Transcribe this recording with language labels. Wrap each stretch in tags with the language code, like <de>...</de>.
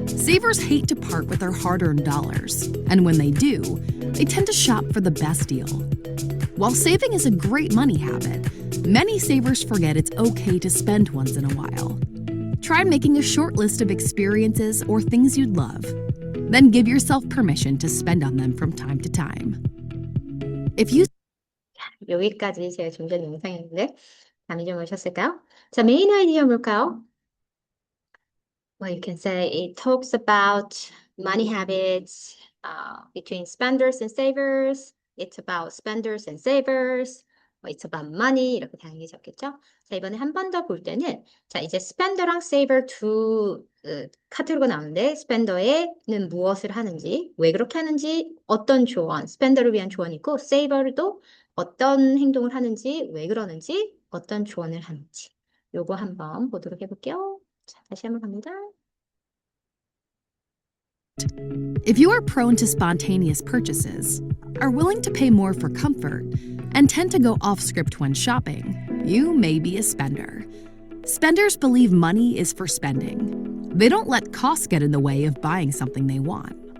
<en>Savers hate to part with their hard-earned dollars, and when they do, they tend to shop for the best deal. While saving is a great money habit, many savers forget it's okay to spend once in a while. Try making a short list of experiences or things you'd love. Then give yourself permission to spend on them from time to time. If you</en> <ko>여기까지 제가 준비한 영상이었는데 감이 좀 오셨을까요? 자, 메인 아이디어 볼까요?</ko> <en>Well, you can say it talks about money habits between spenders and savers. It's about spenders and savers. It's about money.</en> <ko>이렇게 다양하게 적겠죠? 자, 이번에 한 번 더 볼 때는 자, 이제 spender랑 saver 두 카테고리가 나오는데 spender에는 무엇을 하는지, 왜 그렇게 하는지, 어떤 조언, spender를 위한 조언이 있고 saver도 어떤 행동을 하는지, 왜 그러는지, 어떤 조언을 하는지. 요거 한번 보도록 해볼게요. 자, 다시 한번 갑니다.</ko> <en>If you are prone to spontaneous purchases, are willing to pay more for comfort, and tend to go off script when shopping, you may be a spender. Spenders believe money is for spending. They don't let costs get in the way of buying something they want.</en>